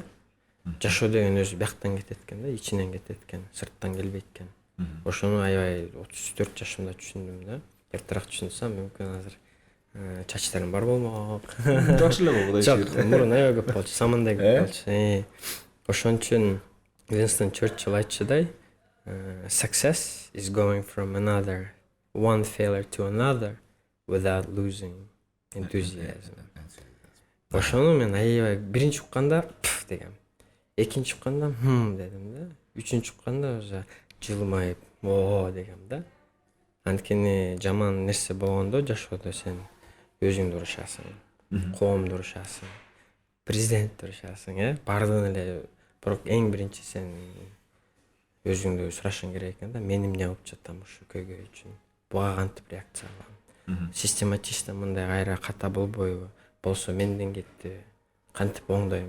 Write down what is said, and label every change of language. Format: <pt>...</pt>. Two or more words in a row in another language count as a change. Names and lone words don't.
<ky>Жашоо деген өзү бияктан кетет экен да, ичинен кетет экен, сырттан келбейт экен. Ошону аябай 34 жашымда түшүндүм да. Эртерээк түшүнсөм, мүмкүн азыр чачтарым бар болмок. Жакшы эле болду. Жок, мурун аябай көп болчу, самандай көп болчу. Ошон үчүн Winston Churchill айтчудай,</ky> <en>success is going from one failure to another without losing enthusiasm.</en> <ky>Ошону мен аябай биринчи укканда дегем. Экинчи укканда дедим да. Үчүнчү укканда уже жылмайып дегем да. Анткени жаман нерсе болгондо жашоодо сен өзүңдү урушасың, коомду урушасың, президентти урушасың, баардыгын эле бирок эң биринчи сен өзүңдү сурашың керек экен да, мен эмне кылып жатам ушу көйгөй үчүн, буга кантип реакция кылам, систематично мындай кайра ката болбойбу, болсо менден кетти, кантип оңдойм.</ky>